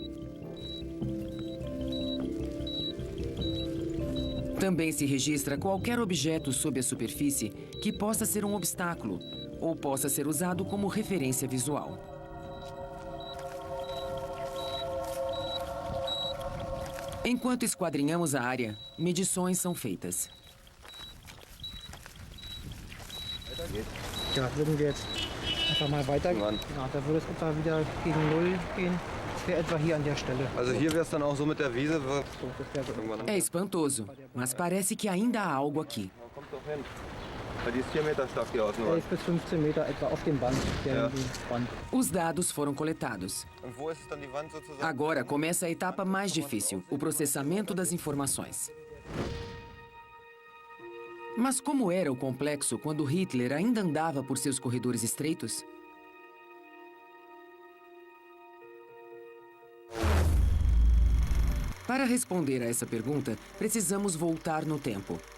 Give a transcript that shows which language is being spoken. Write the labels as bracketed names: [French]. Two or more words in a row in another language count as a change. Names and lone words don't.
[Portuguese] Também se registra qualquer objeto sob a superfície que possa ser um obstáculo ou possa ser usado como referência visual. Enquanto esquadrinhamos a área, medições são feitas. [German] Ja, würden wir jetzt einfach mal weiter. Genau, da würde es etwa wieder gegen Null gehen. Das wäre etwa hier an der Stelle. Also hier wäre es dann auch so mit der Wiese. [Portuguese] É espantoso, mas parece que ainda há algo aqui. [German] Die ist 4 Meter stark, die Außenwand. ist bis 15 Meter etwa auf dem Band, Band. [Portuguese] Os dados foram coletados. [German] Und wo ist dann die Wand sozusagen? [Portuguese] Agora começa a etapa mais difícil, o processamento das informações. Mas como era o complexo quando Hitler ainda andava por seus corredores estreitos? Para responder a essa pergunta, precisamos voltar no tempo.